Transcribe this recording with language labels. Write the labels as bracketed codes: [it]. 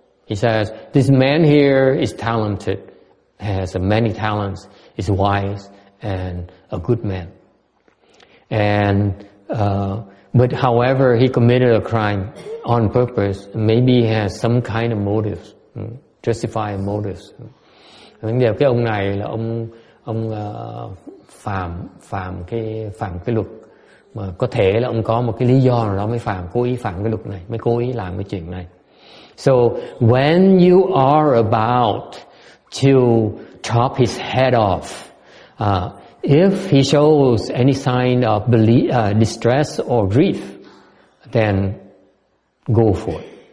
[en] He says, this man here is talented, has many talents, is wise and a good man. And but however, he committed a crime on purpose. Maybe he has some kind of motives, justified motives. [vi] Vấn đề cái ông này là ông phạm cái luật, mà có thể là ông có một cái lý do nào đó mới cố ý phạm cái luật này, mới cố ý làm cái chuyện này. [en] So when you are about to chop his head off, if he shows any sign of distress or grief, then go for it.